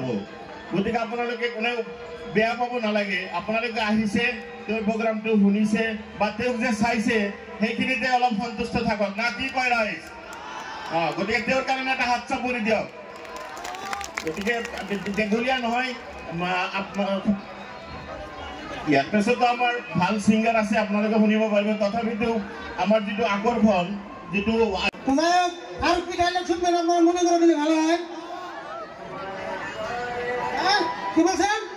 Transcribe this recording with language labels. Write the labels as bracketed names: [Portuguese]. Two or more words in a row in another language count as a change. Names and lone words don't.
[Assamese] গতিকে আপোনালোকে কোনেও বেয়া পাব নালাগে, আপোনালোকে আহিছে, তেওঁৰ প্ৰগ্ৰামটো শুনিছে বা তেওঁক যে চাইছে, সেইখিনিতে অলপ সন্তুষ্ট থাকক না, কি কয় ৰাইজ? গতিকে তেওঁৰ কাৰণে এটা হাত চাপৰি দিয়ক। গতিকে দীঘলীয়া নহয়, ইয়াৰ পিছতো আমাৰ ভাল ছিংগাৰ আছে, আপোনালোকে শুনিব পাৰিব। তথাপিতো আমাৰ যিটো আকৰ্ষণ, যিটো [Bangla] তোমার আর কি ডায়লগ শুনবেন আপনারা মনে করে দিলে ভালো হয়। কি বলছেন?